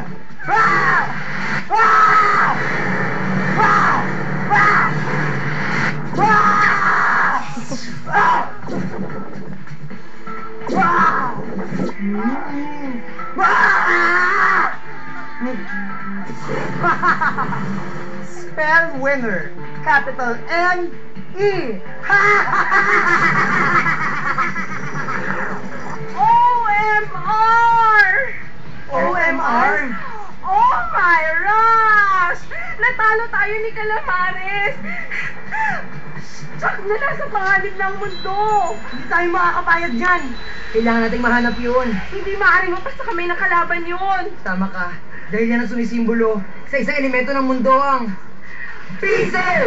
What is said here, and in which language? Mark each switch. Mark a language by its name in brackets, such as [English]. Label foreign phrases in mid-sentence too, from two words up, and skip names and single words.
[English] Rah! Rah! Rah! Rah! Rah! Rah! Rah! Spell winner. Capital N-E. OMR! OMR? Oh my Rush! [Filipino] Natalo tayo ni Calamares! Tsak na nasa panganib ng mundo! Hindi tayo makakapayag dyan. Kailangan nating mahanap yun. Hindi maaaring mapasa kami ng kalaban yun! Tama ka. Dahil yan ang sumisimbolo sa isang elemento ng mundo ang Diesel!